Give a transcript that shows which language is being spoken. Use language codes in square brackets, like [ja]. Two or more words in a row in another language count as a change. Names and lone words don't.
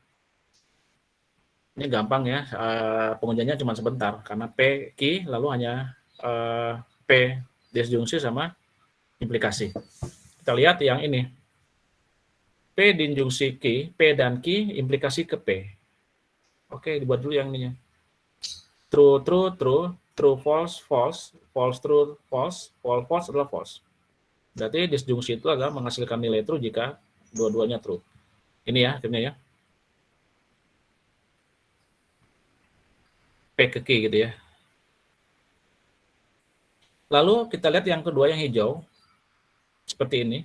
[id] Ini gampang ya, pengujiannya cuma sebentar, karena P, Q, lalu hanya P disjungsi sama implikasi. Kita lihat yang ini. P disjungsi Q, P dan Q, implikasi ke P. Oke, dibuat dulu yang ininya. [en] True, true, true, true, false, false, false, true, false, false, false adalah false. [id] Berarti disjungsi itu adalah menghasilkan nilai true jika dua-duanya true. Ini ya, akhirnya ya. P P ke Q gitu ya. Lalu kita lihat yang kedua yang hijau, seperti ini.